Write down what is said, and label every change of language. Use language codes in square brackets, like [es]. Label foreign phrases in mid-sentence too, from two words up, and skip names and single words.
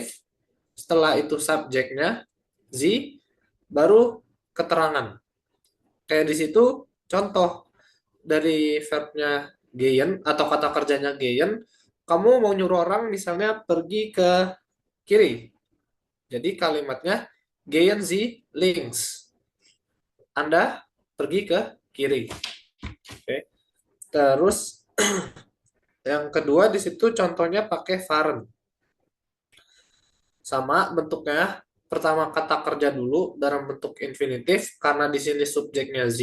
[id] Setelah itu subjeknya Z, baru keterangan. Kayak di situ contoh dari verbnya gehen atau kata kerjanya gehen, kamu mau nyuruh orang misalnya pergi ke kiri. Jadi kalimatnya [de] gehen Sie links. [id] Anda pergi ke kiri. Oke. Terus yang kedua di situ contohnya pakai fahren. Sama bentuknya pertama kata kerja dulu dalam bentuk infinitif karena di sini subjeknya Z.